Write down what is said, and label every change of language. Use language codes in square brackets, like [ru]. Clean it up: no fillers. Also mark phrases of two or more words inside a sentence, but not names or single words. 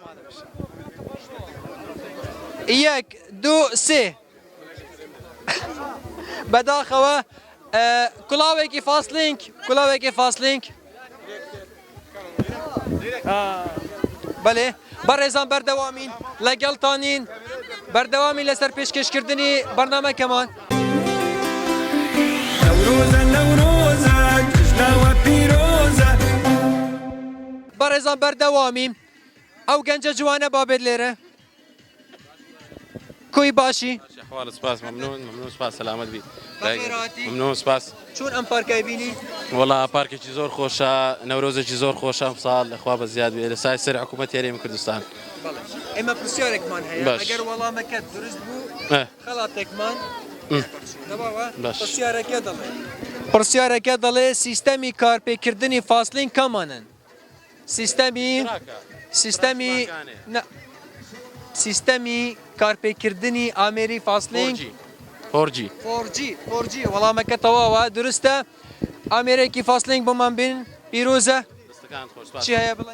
[ckb] 1 2 3 بەداخەوە کڵاوێکی فاسلینگ بەڵێ بەڕێزان بەردەوامین لەگەڵتانین بەردەوامی لەسەر پێشکەشکردنی بەرنامەکەمان بەڕێزان بەردەوامیم ئەو گەنجە جوانە بابێت لێرە کوی باشی [sdh] احوال سپاس ممنون سپاس سلامت بی بخیر هاتی ممنون سپاس چون ام پارکای بینی [ckb] والله پارکێکی زۆر خۆشە نەورۆزێکی زۆر خۆشە ساڵ لەخوا بە زیاد بێ لە سای سەر حکوومەت یاریێمی کوردستان ئێمە پرسیارێکمان هەیە باش. ئەگەر وەڵامەکەت دروست بوو خەڵاتێکمان پرسیارەکە دەڵێ سیستەمی کارپێکردنی فاسلین کەمانن سیستەمی کارپێکردنی ئامێری فاسلینگ 4G وەڵامەکە تەواوە دروستە ئامێرێکی فاسلینگ بۆمان بین پیرۆزە چی هەیە بڵێ